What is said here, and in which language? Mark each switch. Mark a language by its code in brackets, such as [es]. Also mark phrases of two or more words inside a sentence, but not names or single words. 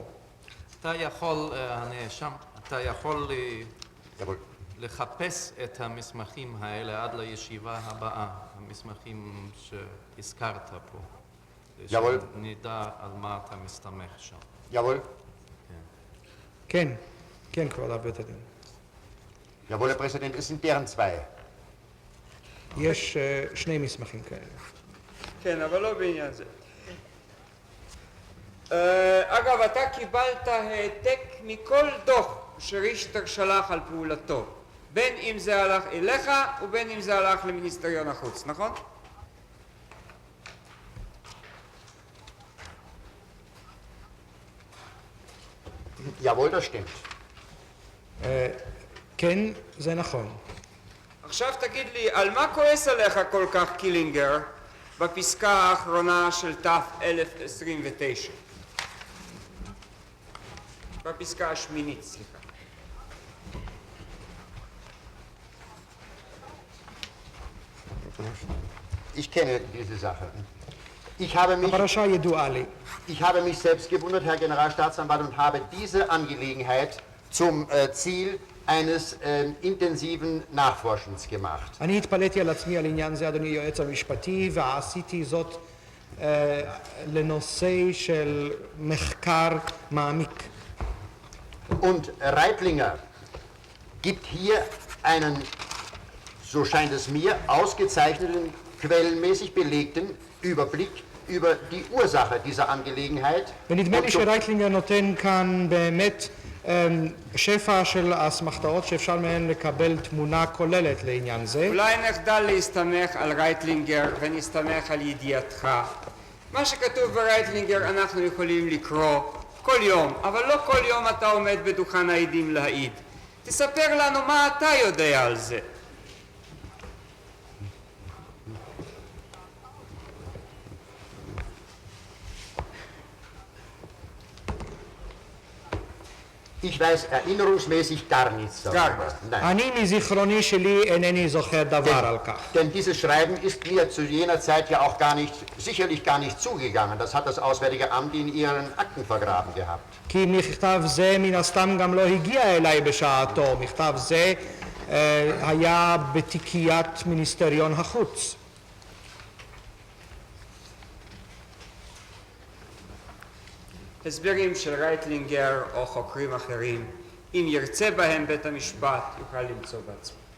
[he] אתה יכול, הנאשם, אתה יכול לחפש את המסמכים האלה עד לישיבה הבאה, המסמכים שהזכרת פה. שנדע על מה אתה מסתמך שם. [de] Jawohl. [he] כן, כן, כבוד בית הדין. [de] Jawohl, Herr Präsident, es sind deren zwei. [he] יש שני מסמכים כאלה. כן, אבל לא בעניין זה. אגב, אתה קיבלת העתק מכל דוח שרישטר שלח על פעולתו, בין אם זה הלך אליך ובין אם זה הלך למיניסטריון החוץ, נכון? [de] Jawohl, das stimmt. [he] כן, זה נכון. עכשיו תגיד לי, על מה כועס עליך כל כך קילינגר בפסקה האחרונה של תף 1029? בפסקה השמינית, סליחה. [de] Ich kenne diese Sache. Ich habe [he] הפרשה ידועה לי. [de] mich selbst gewundert, Herr Generalstaatsanwalt, und habe diese Angelegenheit zum Ziel eines intensiven Nachforschens gemacht. [he] אני התפלאתי על עצמי על עניין זה, אדוני היועץ המשפטי, ועשיתי זאת לנושא של מחקר מעמיק. [de] Und Reitlinger gibt hier einen, so scheint es mir, ausgezeichneten, quellenmäßig belegten Überblick über die Ursache dieser Angelegenheit. [he] ונדמה לי שרייטלינגר נותן כאן באמת שפע של אסמכתאות שאפשר מהן לקבל תמונה כוללת לעניין זה. אולי נחדל להסתמך על רייטלינגר ונסתמך על ידיעתך. מה שכתוב ברייטלינגר אנחנו יכולים לקרוא כל יום, אבל לא כל יום אתה עומד בדוכן העדים להעיד. תספר לנו מה אתה יודע על זה. [de] Ich weiß erinnerungsmäßig gar nichts darüber. Nein. [he] אני מזיכרוני שלי אינני זוכר דבר על כך. [de] Denn dieses Schreiben ist mir zu jener Zeit ja auch sicherlich gar nicht zugegangen. Das hat das Auswärtige Amt in ihren Akten vergraben gehabt. [he] כי מכתב זה מן הסתם גם לא הגיע אליי בשעתו. מכתב זה היה בתיקיית מיניסטריון החוץ. הסברים של רייטלינגר או חוקרים אחרים, אם ירצה בהם בית המשפט, יוכל למצוא בעצמו.